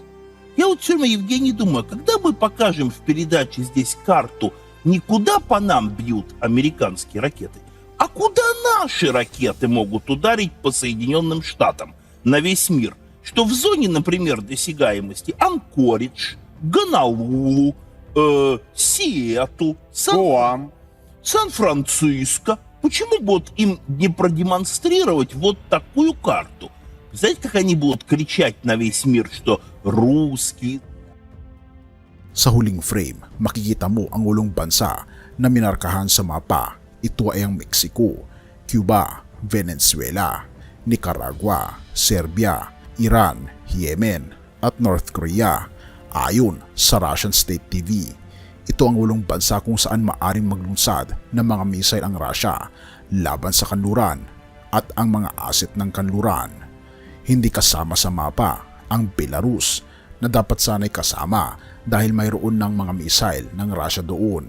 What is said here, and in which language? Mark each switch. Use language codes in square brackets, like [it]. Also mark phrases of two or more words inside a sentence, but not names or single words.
[ru] Я вот все время, Евгений, думаю, когда мы покажем в передаче здесь карту, не куда по нам бьют американские ракеты, а куда наши ракеты могут ударить по Соединенным Штатам на весь мир, что в зоне, например, досягаемости Анкоридж, Гонолулу, Сиэтл, Сан-Франциско. Почему бы вот им не продемонстрировать вот такую карту? Знаете, как они будут кричать на весь мир, что русские? [tl] Sa huling frame, makikita mo ang ulong bansa na minarkahan sa mapa. Ito ay ang Mexico, Cuba, Venezuela, Nicaragua, Serbia, Iran, Yemen at North Korea ayon sa Russian State TV. Ito ang ulong bansa kung saan maaring maglunsad ng mga missile ang Russia laban sa kanluran at ang mga asset ng kanluran. Hindi kasama sa mapa ang Belarus na dapat sana'y kasama dahil mayroon ng mga missile ng Russia doon.